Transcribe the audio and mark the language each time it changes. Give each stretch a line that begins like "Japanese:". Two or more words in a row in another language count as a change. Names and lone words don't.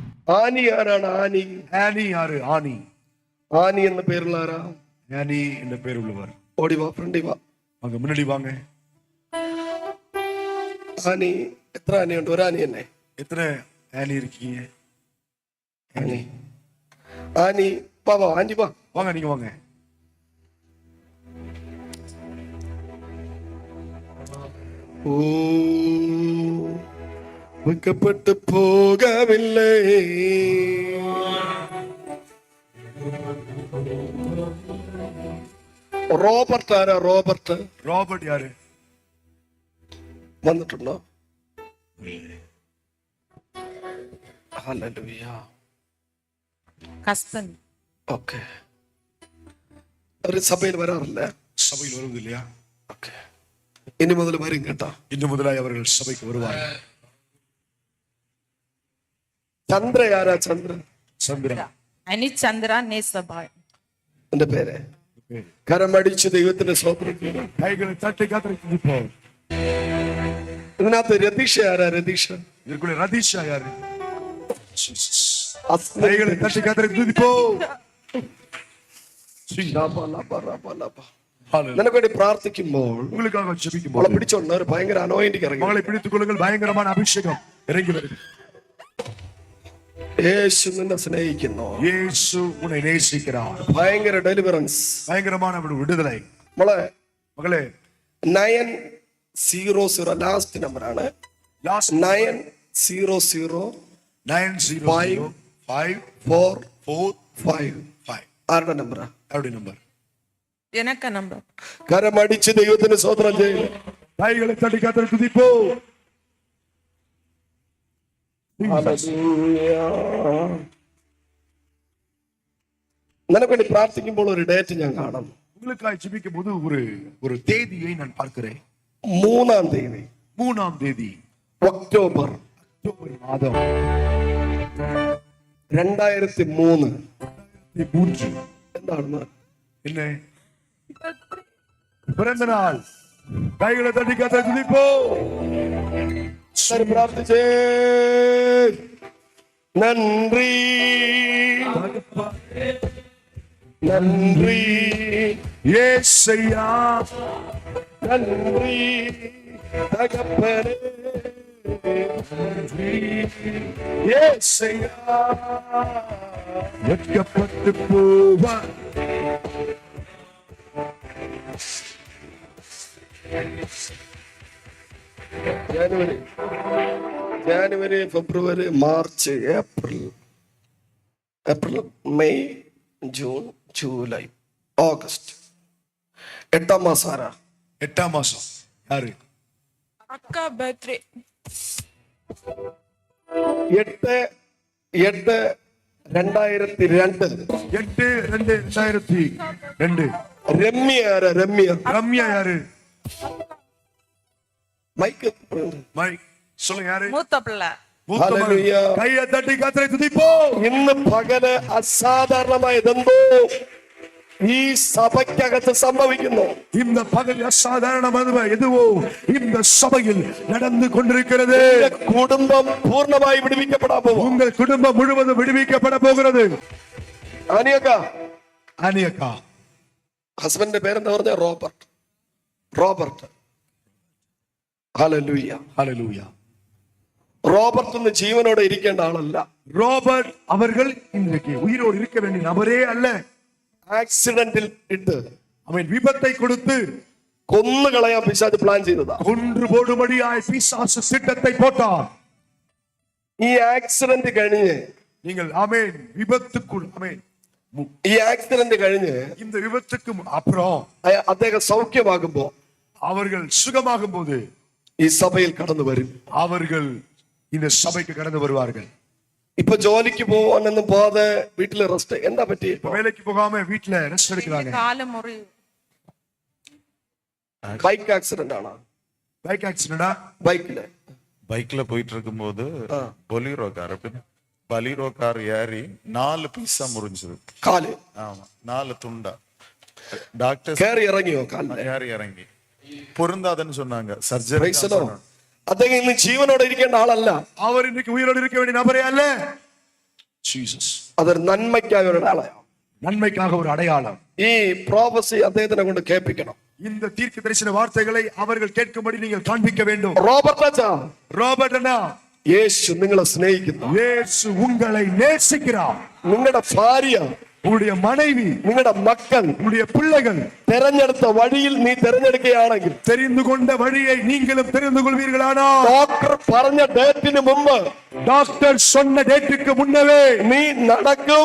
Malayalam: ആനി ആരാണ്? ആനി
Tamil: ஆனி யாரு? ஆனி.
Malayalam: ആനി എന്ന പേരുള്ള ആരാ?
Tamil: ஆனி என்ற பேர் உள்ளவர்.
Malayalam: ഓടി വാ, ഫ്രണ്ടി വാ.
Tamil: அங்க முன்னாடி வாங்க.
Malayalam: ആനി എത്ര ആനയുണ്ട്? ഒരു ആനി തന്നെ.
Tamil: எத்தனை ஆனி இருக்கீங்க?
Malayalam: ആനി ആനി വാ വാ, ആന്റി വാ.
Tamil: வாங்க, நீங்க வாங்க.
Malayalam: ഓ വെക്കപ്പെട്ടു പോകവില്ലേ, റോബർട്ട് ആരാ? റോബർട്ട്
Tamil: ராபர்ட் யாரு?
Malayalam: വന്നിട്ടുണ്ടോ? ഹല്ലേലൂയ. ഹസ്ബൻഡ്. ഓക്കെ. ഒരു സഭയിൽ വരാറില്ല?
Tamil: சபையில் வருவது இல்லையா?
Malayalam: ഓക്കെ. ഇനി മുതൽ വരും കേട്ടോ.
Tamil: இன்னும் முதலாய் அவர்கள் சபைக்கு வருவார்கள்.
Malayalam: ചന്ദ്ര ആരാ? ചന്ദ്ര
Tamil: சந்திரன்.
Malayalam: അനി ചന്ദ്ര നേസബാൾ. എന്റെ പേര്. കരമടിച്ച് ദൈവത്തിന്റെ സ്തോത്രം.
Tamil: கைகளை தட்டி கர்த்தருக்கு துதிப்போம்.
Malayalam: ഇതിനകത്ത് രതീഷ ആരാ? രതീഷ
Tamil: இதற்குள்ள ரதீஷா யாரு?
Malayalam: അസ്ന-
Tamil: கைகளை தட்டி கர்த்தருக்கு துதிப்போம். ലബ, ലബ, ലബ, ലബ. ஹalleluya.
Malayalam: നിനക്ക് വേണ്ടി പ്രാർത്ഥിക്കുമ്പോൾ
Tamil: உங்களுக்காக
Malayalam: അവളെ
Tamil: ஜெபிக்கும்போது
Malayalam: പിടിച്ചോണ്ട് ഒരു ഭയങ്കര അനോയിന്റിങ് ഇറങ്ങി.
Tamil: மகளை பிடித்துக் கொள்ளுங்கள். பயங்கரமான அபிஷேகம் இறங்கி வருது.
Malayalam: യേശു നിന്നെ സ്നേഹിക്കുന്നു.
Tamil: இயேசு உன்னை நேசிக்கிறார்.
Malayalam: ഭയങ്കര ഡെലിവറൻസ്.
Tamil: பயங்கரமான விடுதலை.
Malayalam: നമ്മളെ
Tamil: மகளே,
Malayalam: 900
English: last number.
Tamil: லாஸ்ட் 900 905 445. 5.
Malayalam: ആരുടെ നമ്പറാ?
Tamil: அவருடைய நம்பர்.
Malayalam: എനക്ക നമ്പർ. കരമടിച്ച് ദൈവത്തിന് സ്തോത്രം ചെയ്യുന്നു.
Tamil: கைகளை தட்டி கர்த்தருக்கு துதிப்போம்.
Malayalam: നിനക്ക് വേണ്ടി പ്രാർത്ഥിക്കുമ്പോൾ ഒരു ഡേറ്റ് ഞാൻ കാണാം.
Tamil: உங்களுக்காக ஜெபிக்கும் போது ஒரு தேதியை நான் பார்க்கிறேன்.
Malayalam: 3-ാം തീയതി
Tamil: 3ஆம் தேதி
Malayalam: ഒക്ടോബർ
Tamil: அக்டோபர் மாதம் 2003. 3.
Malayalam: എന്താണെന്ന്?
Tamil: என்ன? பிறந்த நாள். கைகளை தட்டி கர்த்தருக்கு துதிப்போம். சரி,
Malayalam: പ്രാർത്ഥിച്ചേ. നന്ദി നന്ദി
Tamil: ஏசையா,
Malayalam: നന്ദി തകപ്പനേ.
Tamil: ஏசையா, வெட்கப்பட்டு போவார்.
Malayalam: ജാനുവരി, ഫെബ്രുവരി, മാർച്ച്, ഏപ്രിൽ, മെയ്, ജൂൺ, ജൂലൈ, ഓഗസ്റ്റ്. 8-ാം മാസം ആരാ?
Tamil: 8ஆம் மாசம் யாரு?
Malayalam: അക്ക ബർത്ത്ഡേ. 8/8/2002. 8/2/2002. രമ്യ ആരാ? രമ്യ.
Tamil: ரம்யா யாரு?
Malayalam: മൈക്ക്
Tamil: மைக் சொல்லுங்க. யாரு?
Malayalam: മൂത്ത പിള്ള.
Tamil: மூத்த மகன். ஹalleluya. கையை தட்டி கர்த்தரை துதிப்போம்.
Malayalam: ഇന്ന് പകല് അസാധാരണമായതെന്തോ ഈ സഭയ്ക്കകത്ത് സംഭവിക്കുന്നു.
Tamil: இந்த பகல் அசாதாரணமான எதுவோ இந்த சபையில் நடந்து கொண்டிருக்கிறது.
Malayalam: കുടുംബം പൂർണ്ണമായി വിടുവിക്കപ്പെടാൻ പോകും.
Tamil: உங்கள் குடும்பம் முழுவதும் விடுவிக்கப்பட போகிறது.
Malayalam: ആനിയക്കാ,
Tamil: அனியக்கா,
Malayalam: ഹസ്ബൻഡിന്റെ പേരെന്താ പറഞ്ഞ? റോബർട്ട്. റോബർട്ട്. ഹല്ലേലൂയ.
Tamil: ஹalleluya.
Malayalam: റോബർട്ട് ഇന്ന് ജീവനോടെ ഇരിക്കേണ്ട ആളല്ല.
Tamil: ரோபர்ட் அவர்கள் இன்றைக்கு உயிரோடு இருக்க வேண்டிய நபரே அல்ல.
Malayalam: ആക്സിഡന്റിൽ ഇട്ട്
Tamil: அவன் விபத்தை கொடுத்து
Malayalam: കൊന്നുകളയാൻ പിശാച് പ്ലാൻ ചെയ്തതാ.
Tamil: கொன்று போடும்படியாய் பிசாசு திட்டத்தை போட்டார்.
Malayalam: ഈ ആക്സിഡന്റ് കഴിഞ്ഞ്
Tamil: நீங்கள் ஆமென் விபத்துக்குள் ஆமென்
Malayalam: ഈ ആക്സിഡന്റ് കഴിഞ്ഞ്
Tamil: இந்த விபத்துக்கு அப்புறம்
Malayalam: അദ്ദേഹം സൗഖ്യമാകുമ്പോ
Tamil: அவர்கள் சுகமாகும் போது
Malayalam: ഈ സഭയിൽ കടന്നു വരും.
Tamil: அவர்கள் இந்த சபைக்கு கடந்து வருவார்கள்.
Malayalam: ഇപ്പൊ ജോലിക്ക് പോവാനൊന്നും പോവാതെ വീട്ടില് റെസ്റ്റ്. എന്താ പറ്റി?
Tamil: வேலைக்கு போகாம வீட்டுல ரெஸ்ட் எடுக்கிறாங்க.
Malayalam: കാല് മുറി.
English: bike accident
Malayalam: ആണോ?
English: bike accident?
Malayalam: ബൈക്കില്
Tamil: பைக்ல போயிட்டு இருக்கும்போது பலீரோ கார் ஏறி 4 பீஸா முறிஞ்சது.
Malayalam: കാല്
Tamil: ஆமா, 4 துண்டா. டாக்டர்
Malayalam: കയറി ഇറങ്ങിയോ? കാലില്
Tamil: ஏறி இறங்கி பொருந்தாதுன்னு சொன்னாங்க. சர்ஜரி.
English: Praise the Lord.
Malayalam: അദ്ദേഹം ഇന്ന് ജീവനോടെ ഇരിക്കേണ്ട ആളല്ല.
Tamil: அவர் இன்னைக்கு உயிரோடு இருக்க வேண்டிய நபரே அல்ல. Jesus.
Malayalam: അതൊരു നന്മയ്ക്കായ ഒരു അടയാളം.
Tamil: நன்மைக்காக ஒரு அடையாளம்.
Malayalam: ഈ പ്രോഫസി അദ്ദേഹത്തിനെ കൊണ്ട് കേൾപ്പിക്കണം.
Tamil: இந்த தீர்க்க தரிசன வார்த்தைகளை அவர்கள் கேட்கும்படி நீங்கள் காண்பிக்க வேண்டும்.
Malayalam: റോബർട്ട് അച്ഛാ,
Tamil: ரோபர்ட் அண்ணா,
Malayalam: യേശു നിങ്ങളെ സ്നേഹിക്കുന്നു.
Tamil: இயேசு உங்களை நேசிக்கிறார்.
Malayalam: നിങ്ങളുടെ ഭാര്യ,
Tamil: உங்களுடைய மனைவி,
Malayalam: നിങ്ങളുടെ മക്കൾ
Tamil: உங்களுடைய பிள்ளைகள்
Malayalam: തെരഞ്ഞെടുത്ത വഴിയിൽ നീ തെരഞ്ഞെടുക്കുകയാണെങ്കിൽ,
Tamil: தெரிந்து கொண்ட வழியை நீங்களும் தெரிந்து கொள்வீர்களானால்,
Malayalam: ഡോക്ടർ പറഞ്ഞ ഡേറ്റിന് മുമ്പ്
Tamil: டாக்டர் சொன்ன டேட்டுக்கு முன்னவே
Malayalam: നീ നടക്കും,